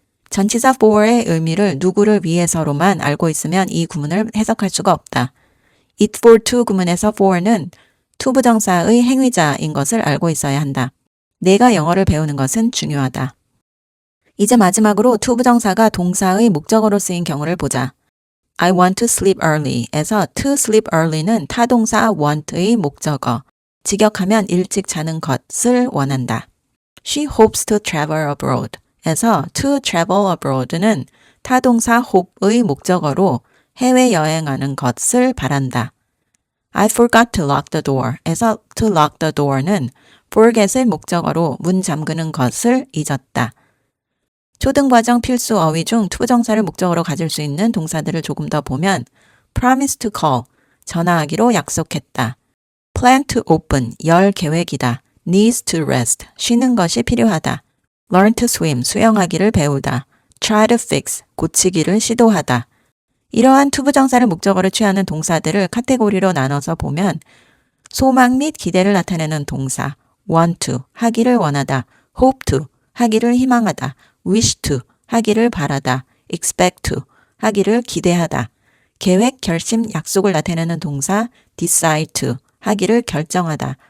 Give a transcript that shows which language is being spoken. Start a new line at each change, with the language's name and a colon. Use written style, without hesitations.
Korean: 전치사 for의 의미를 누구를 위해서로만 알고 있으면 이 구문을 해석할 수가 없다. it for to 구문에서 for는 투부정사의 행위자인 것을 알고 있어야 한다. 내가 영어를 배우는 것은 중요하다. 이제 마지막으로 투부정사가 동사의 목적어로 쓰인 경우를 보자.
English: I want to sleep early 에서 to sleep early는 타동사 want의 목적어.
Korean: 직역하면 일찍 자는 것을 원한다.
English: She hopes to travel abroad 에서 to travel abroad는 타동사 hope의 목적어로
Korean: 해외여행하는 것을 바란다.
English: I forgot to lock the door 에서 to lock the door는 forget의 목적어로
Korean: 문 잠그는 것을 잊었다. 초등과정 필수 어휘 중 투부정사를 목적어로 가질 수 있는 동사들을 조금 더 보면
English: promise to call,
Korean: 전화하기로 약속했다.
English: plan to open,
Korean: 열 계획이다.
English: needs to rest,
Korean: 쉬는 것이 필요하다.
English: learn to swim,
Korean: 수영하기를 배우다.
English: try to fix,
Korean: 고치기를 시도하다. 이러한 투부정사를 목적어로 취하는 동사들을 카테고리로 나눠서 보면 소망 및 기대를 나타내는 동사
English: want to,
Korean: 하기를 원하다.
English: hope to,
Korean: 하기를 희망하다.
English: wish to,
Korean: 하기를 바라다.
English: expect to,
Korean: 하기를 기대하다. 계획, 결심, 약속을 나타내는 동사
English: decide to,
Korean: 하기를 결정하다.